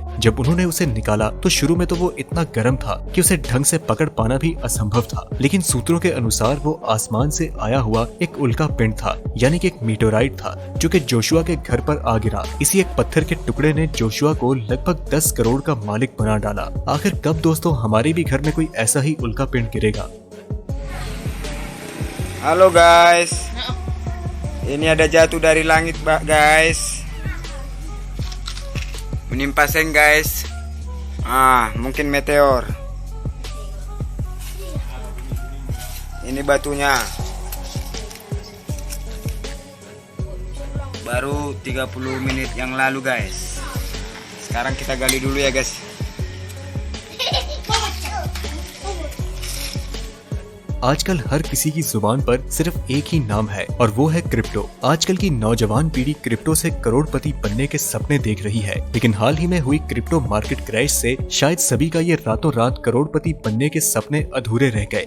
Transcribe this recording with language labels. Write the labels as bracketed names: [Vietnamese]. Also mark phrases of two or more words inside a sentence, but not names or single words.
[Hindi] जब उन्होंने उसे निकाला तो शुरू में तो वो इतना गर्म था कि उसे ढंग से पकड़ पाना भी असंभव था, लेकिन सूत्रों के अनुसार वो आसमान से आया हुआ एक उल्का पिंड था, यानी कि एक मीटोराइट था जो कि जोशुआ के घर पर आ गिरा। इसी एक पत्थर के टुकड़े ने जोशुआ को लगभग 10 करोड़ का मालिक बना डाला। आखिर कब दोस्तों हमारे भी घर में कोई ऐसा ही उल्का पिंड गिरेगा? [Indonesian] Halo guys, ini ada jatuh dari langit guys, menimpa seng guys. Mungkin meteor. Ini batunya. Baru 30 menit yang lalu guys. Sekarang kita gali dulu ya guys. [Hindi] आजकल हर किसी की जुबान पर सिर्फ एक ही नाम है और वो है क्रिप्टो। आजकल की नौजवान पीढ़ी क्रिप्टो से करोड़पति बनने के सपने देख रही है, लेकिन हाल ही में हुई [English] crypto market crash [Hindi] से शायद सभी का ये रातों रात करोड़पति बनने के सपने अधूरे रह गए।